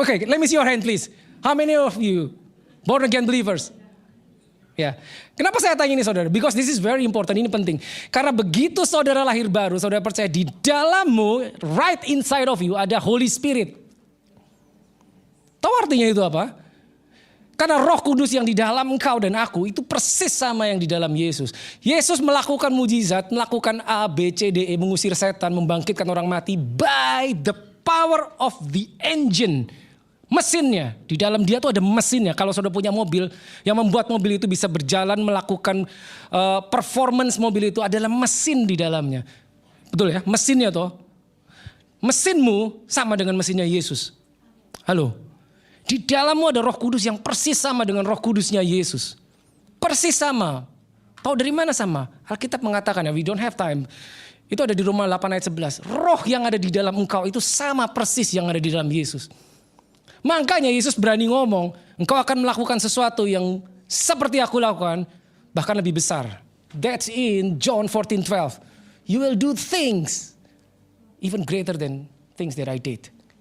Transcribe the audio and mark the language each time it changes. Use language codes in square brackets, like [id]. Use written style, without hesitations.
[en] Okay, let me see your hand please. How many of you born again believers? [id] Ya. Kenapa saya tanya ini saudara? [en] Because this is very important, [id] ini penting. Karena begitu saudara lahir baru, saudara percaya di dalammu, [en] right inside of you [id] ada Holy Spirit. Tahu artinya itu apa? Karena Roh Kudus yang di dalam engkau dan aku itu persis sama yang di dalam Yesus. Yesus melakukan mujizat, melakukan A, B, C, D, E, mengusir setan, membangkitkan orang mati [en] by the power of the engine. [id] Mesinnya, di dalam dia tuh ada mesinnya. Kalau sudah punya mobil, yang membuat mobil itu bisa berjalan, melakukan performance mobil itu adalah mesin di dalamnya. Betul ya, mesinnya toh. Mesinmu sama dengan mesinnya Yesus. Halo. Di dalammu ada Roh Kudus yang persis sama dengan Roh Kudusnya Yesus. Persis sama. Tahu dari mana sama? Alkitab mengatakan ya, [en] we don't have time. [id] Itu ada di Roma 8 ayat 11. Roh yang ada di dalam engkau itu sama persis yang ada di dalam Yesus. Makanya Yesus berani ngomong, Engkau akan melakukan sesuatu yang seperti aku lakukan, bahkan lebih besar. [en] That's in John 14:12. You will do things even greater than things that I did.